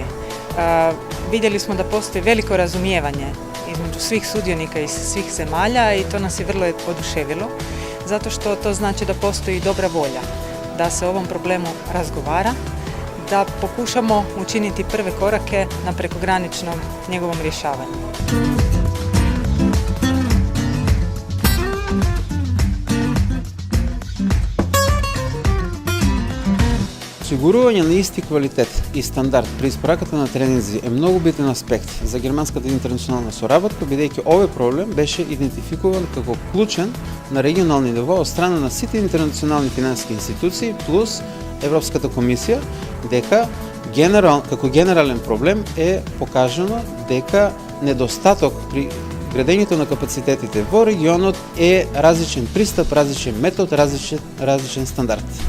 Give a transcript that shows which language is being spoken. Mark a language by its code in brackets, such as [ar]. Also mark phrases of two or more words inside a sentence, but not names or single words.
[hr] Vidjeli smo da postoji veliko razumijevanje između svih sudionika iz svih zemalja i to nas je vrlo oduševilo, zato što to znači da postoji dobra volja da se o ovom problemu razgovara, da pokušamo učiniti prve korake na prekograničnom njegovom rješavanju. [mk] Осигурување на исти квалитет и стандард при испораката на тренинзи е многу битен аспект за германската интернационална соработка, бидејќи овој проблем беше идентификуван како клучен на регионални ниво од страна на сите интернационални финансиски институции плюс Европската комисија, дека како генерален проблем е покажано дека недостаток при градењето на капацитетите во регионот е различен пристап, различен метод, различен стандард.